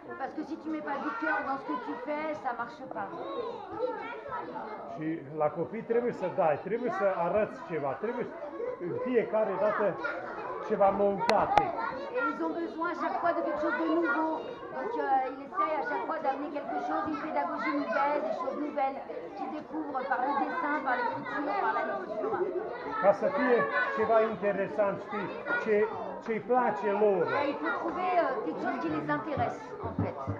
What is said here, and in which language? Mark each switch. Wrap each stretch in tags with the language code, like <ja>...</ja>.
<fr>Parce que si tu mets pas du cœur dans ce que tu fais, ça marche pas.</fr> <ro>Și la copii trebuie să dai, trebuie să arăți ceva, trebuie fiecare dată ceva mâncate.</ro> <fr>Et ils ont besoin à chaque fois de quelque chose de nouveau. Donc il essaye à chaque fois d'amener quelque chose, une pédagogie nouvelle, des choses nouvelles qu'ils découvrent par le dessin, par l'écriture, par la lecture.</fr> <ro>Ca să fie ceva interesant, știi, ce-i place lor.</ro> <fr>Et il faut trouver quelque chose qui les intéresse en fait.</fr>